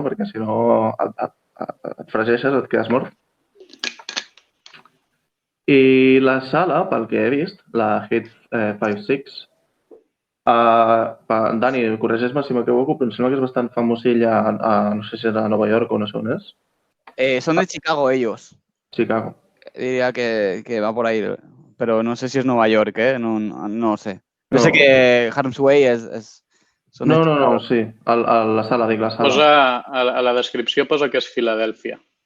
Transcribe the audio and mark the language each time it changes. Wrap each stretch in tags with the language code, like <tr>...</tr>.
<ca>Perquè si no et fregeixes, et quedes mort. I la sala, pel que he vist, la Hit 5-6, Dani, corregeix-me si m'equivoco, però em sembla que és bastant famosilla, no sé si és a Nova York o no sé on és.</ca> <es>Son de Chicago ellos. Chicago. Diría que va por ahí, pero no sé si es Nueva York, no sé. No sé que Harm's Way es...</es> <ca>No, sí. La sala, dic, la sala. Posa, a la descripció posa que és Filadèlfia.</ca>